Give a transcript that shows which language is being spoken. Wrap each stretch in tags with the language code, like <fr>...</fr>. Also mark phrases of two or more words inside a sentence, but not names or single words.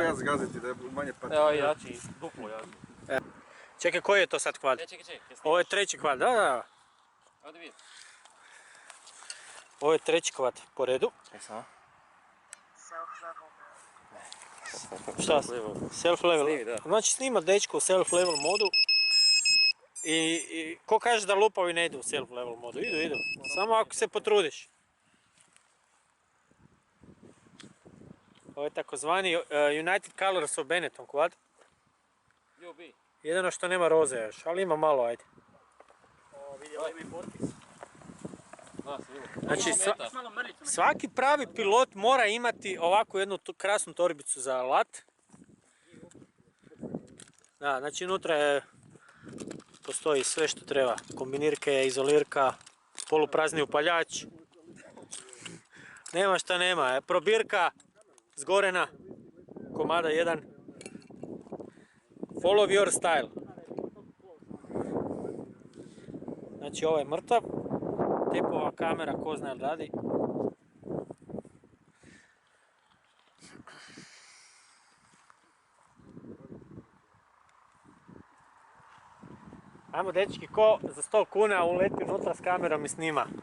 <hr>ja zgaziti da je manje pati. Evo jači, duplo jači. Čekaj, koji je to sad kvad? Čekaj, Ovo je treći kvad, da. Ovdje vidite. Ovo je treći kvad po redu. Samo. Šta?</hr> <en>Self level.</en> <hr>Snimi, da. Znači snima dečko u</hr> <en>self level</en> <hr>modu. I ko kaže da lupovi ne idu u</hr> <en>self level</en> <hr>modu? Idu. Samo ako se potrudiš. Ovo je takozvani United Colors of Benetton quad. UB. Jedino što nema roze još, ali ima malo, ajde. Vidi, ovo ima i potpis. Da, sigurno. Znači, S malo mrljicu. svaki pravi pilot mora imati ovakvu jednu krasnu torbicu za alat. Da, znači unutra postoji sve što treba. Kombinirke, izolirka, poluprazni upaljač. Nema šta nema. Probirka zgorena, komada 1.</hr> <en>Follow your style.</en> <hr>Znači ovo je mrtav. Tipova kamera, ko zna jel radi. Ajmo dečki, ko za 100 kuna uleti unutra s kamerom i snima.</hr>